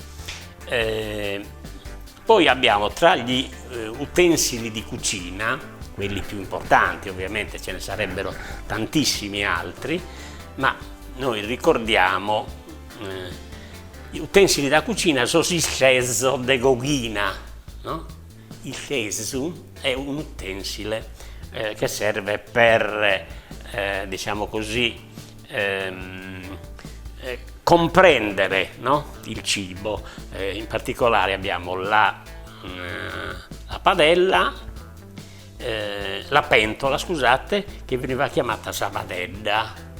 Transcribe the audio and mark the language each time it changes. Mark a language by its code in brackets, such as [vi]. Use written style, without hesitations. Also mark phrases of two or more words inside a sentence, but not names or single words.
[it] Poi abbiamo tra gli utensili di cucina, quelli più importanti, ovviamente ce ne sarebbero tantissimi altri, ma noi ricordiamo gli utensili da cucina, sono il [sc] ceso de goghina, [it] no? Il ceso è un utensile che serve per, diciamo così, comprendere, no? Il cibo. In particolare abbiamo la padella, la pentola, scusate, che veniva chiamata sabadedda.